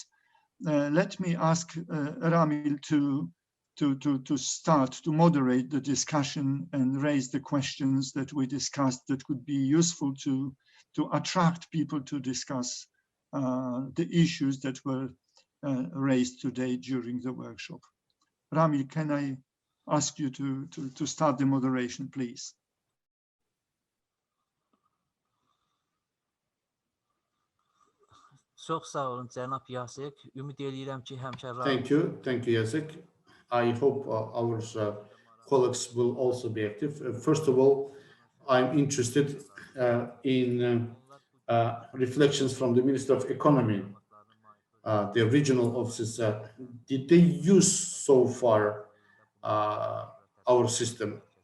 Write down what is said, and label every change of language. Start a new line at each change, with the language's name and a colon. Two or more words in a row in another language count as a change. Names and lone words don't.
English: Let me ask Ramil to start to moderate the discussion and raise the questions that we discussed that could be useful to attract people to discuss the issues that were raised today during the workshop. Ramil, can I ask you to start the moderation, please?
Azerbaijani: Çox sağ olun cənab Yasik. Ümid edirəm ki, həmkarlarımız.
English: Thank you, Yasik. I hope our colleagues will also be active. First of all, I'm interested in reflections from the Minister of Economy, the regional offices. Did they use so far our system?